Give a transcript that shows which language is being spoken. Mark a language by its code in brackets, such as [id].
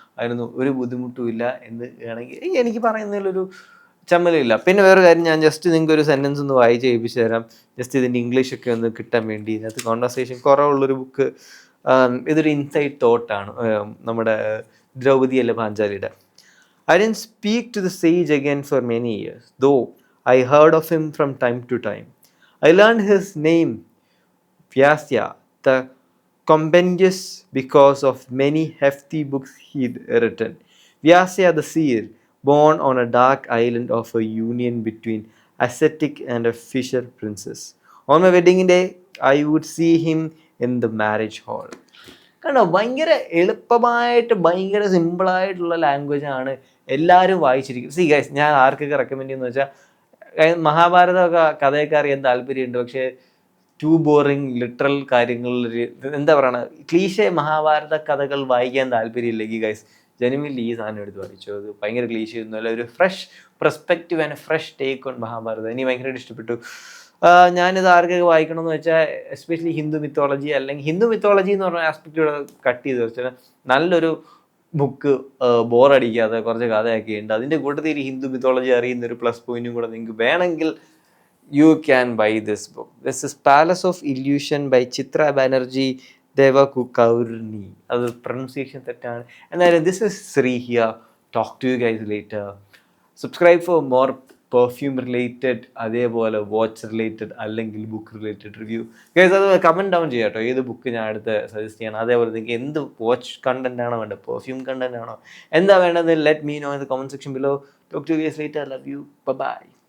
[ml] അതിനൊന്നും ഒരു ബുദ്ധിമുട്ടും ഇല്ല എന്ന് വേണമെങ്കിൽ എനിക്ക് പറയുന്നതിലൊരു ചമ്മലില്ല. പിന്നെ വേറെ കാര്യം, ഞാൻ ജസ്റ്റ് നിങ്ങൾക്ക് ഒരു സെൻറ്റൻസ് ഒന്ന് വായിച്ച് കേൾപ്പിച്ച് തരാം. ജസ്റ്റ് ഇതിൻ്റെ ഇംഗ്ലീഷൊക്കെ ഒന്ന് കിട്ടാൻ വേണ്ടി. ഇതിനകത്ത് കോൺവെർസേഷൻ കുറവുള്ളൊരു ബുക്ക്. ഇതൊരു ഇൻസൈഡ് തോട്ടാണ് നമ്മുടെ ദ്രൗപദി അല്ല പാഞ്ചാലിയുടെ. [en] I didn't speak to the sage again for many years, though I heard of him from time to time. I learned his name, Vyasya, the compendious, because of many hefty books he'd written. Vyasya the seer, born on a dark island of a union between ascetic and a fisher princess. On my wedding day, I would see him in the marriage hall. [ml] കണ്ടോ, ഭയങ്കര എളുപ്പമായിട്ട് ഭയങ്കര സിമ്പിളായിട്ടുള്ള ലാംഗ്വേജാണ് എല്ലാവരും വായിച്ചിരിക്കുന്നത്. C guys, ഞാൻ ആർക്കൊക്കെ recommend ചെയ്യുന്നത് വെച്ചാൽ, മഹാഭാരതമൊക്കെ കഥയൊക്കെ അറിയാൻ താല്പര്യമുണ്ട്, പക്ഷേ ടു ബോറിങ് ലിറ്ററൽ കാര്യങ്ങളിൽ എന്താ പറയണ ക്ലീശേ മഹാഭാരത കഥകൾ വായിക്കാൻ താല്പര്യമില്ലെങ്കിൽ ഗൈസ് ജനുവിൻലി ഈ സാധനം എടുത്ത് വായിച്ചു. അത് ഭയങ്കര ക്ലീശ ഒന്നുമല്ല, ഒരു [en] fresh perspective and fresh take on [ml] Mahabharatam. എനിക്ക് ഭയങ്കരമായിട്ട് ഇഷ്ടപ്പെട്ടു. ഞാനിത് ആർക്കൊക്കെ വായിക്കണമെന്ന് വെച്ചാൽ, എസ്പെഷ്യലി ഹിന്ദു മിത്തോളജി, അല്ലെങ്കിൽ ഹിന്ദു മിത്തോളജി എന്ന് പറഞ്ഞ ആസ്പെക്റ്റ് കട്ട് ചെയ്ത് വെച്ചാൽ നല്ലൊരു ബുക്ക്, ബോറടിക്കാതെ കുറച്ച് കഥയൊക്കെ ഉണ്ട്. അതിൻ്റെ കൂട്ടത്തിൽ ഹിന്ദു മിത്തോളജി അറിയുന്നൊരു പ്ലസ് പോയിന്റും കൂടെ നിങ്ങൾക്ക് വേണമെങ്കിൽ [en] you can buy this book. This is Palace of Illusion by Chitra Banerjee Devakukaurni. [ml] അത് പ്രൊനൗൺസിയേഷൻ തെറ്റാണ്. എന്നാലും [en] this is Sri here. Talk to you guys later. Subscribe for more perfume related, അതേപോലെ watch related അല്ലെങ്കിൽ book related review. [ml] Guys അത് comment down ചെയ്യാം കേട്ടോ, ഏത് book ഞാൻ അടുത്ത് സജസ്റ്റ് ചെയ്യണം. അതേപോലെ നിങ്ങൾക്ക് എന്ത് വാച്ച് കണ്ടന്റ് ആണോ വേണ്ടത്, പെർഫ്യൂം കണ്ടന്റ് ആണോ, എന്താ വേണ്ടത്, [en] Let me know in the comment section below. Talk to you guys later. Love you. Bye.